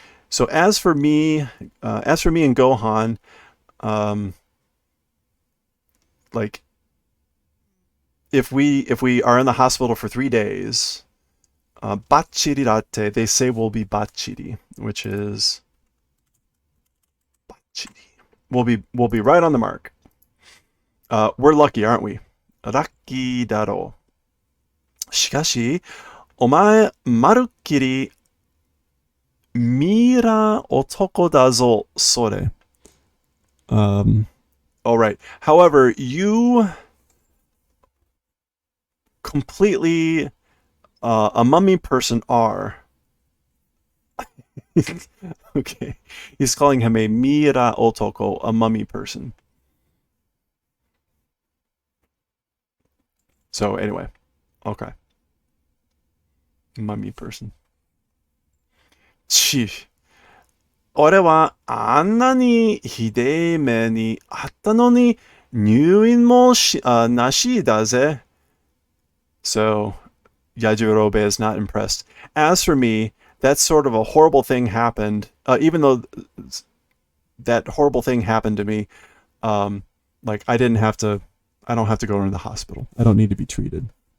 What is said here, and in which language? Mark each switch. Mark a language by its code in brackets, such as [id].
[en] So as for me and Gohan, um, like if we are in the hospital for 3 days, bachirirate, they say will be bachiri, which is bachiri. We'll be right on the mark. We're lucky, aren't we? Lucky daro. [ja] しかし、お前、まるっきりミイラ男だぞ、それ. [en] Um, all right. However, you completely a mummy person are. Okay. He's calling him a Mira Otoko, a mummy person. So anyway, okay. Mummy person. [ja] 俺はあんなにひでえ目にあったのに入院もなしだぜ. [en] So Yajirobe is not impressed. As for me, that sort of a horrible thing happened. Even though that horrible thing happened to me, um, like I don't have to go into the hospital. I don't need to be treated.